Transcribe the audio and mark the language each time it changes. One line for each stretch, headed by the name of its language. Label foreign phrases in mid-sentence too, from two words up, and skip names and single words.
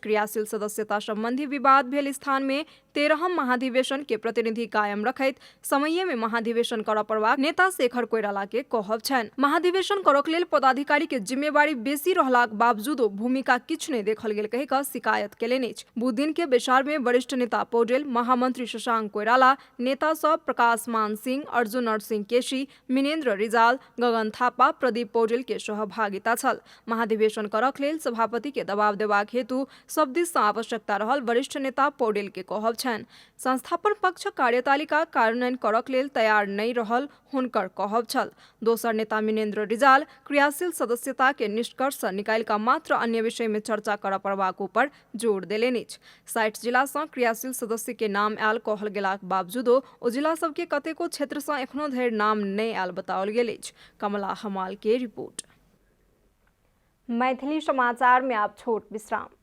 Maithili: क्रियाशील सदस्यता संबंधी विवाद भेल स्थान में 13हम महाधिवेशन के प्रतिनिधि कायम रखैत समय में महाधिवेशन करऽ पड़बाक नेता शेखर कोइराला के कहब छनि। महाधिवेशन करक लेल पदाधिकारी के जिम्मेवारी बेसी रहलाक बावजूदो भूमिका किछु नहीं देखल गेल कहि कऽ शिकायत केलनि अछि। बुध दिन के बैसार में वरिष्ठ नेता पौडेल, महामंत्री शशांक कोइराला, नेता सब प्रकाश मान सिंह, अर्जुन नरसिंह केसी, मिनेन्द्र रिजाल, गगन थापा, प्रदीप पौडेल के सहभागिता छल। महाधिवेशन करक लेल सभापति के दबाव देबाक हेतु सब दिस सँ आवश्यकता रहल वरिष्ठ नेता पौडेल के कहब छनि। छन्। संस्थापन पक्ष कार्यतालिका कार्यान्वयन करक लेल तैयार नहि रहल हुनकर कहब छल। दोसर नेता मिनेन्द्र रिजाल क्रियाशील सदस्यता के निष्कर्ष निकालि कऽ मात्र अन्य विषय में चर्चा करऽ पड़बाक ऊपर जोर देलनि अछि। 60 जिला सँ क्रियाशील सदस्य के नाम आयल कहल गेलाक बावजूदो ओ जिला सब के कतेको क्षेत्र सँ एखनो धरि नाम नहि आयल बताओल गेल अछि। कमला हमाल के रिपोर्ट। मैथिली समाचार में आप छोट विश्राम।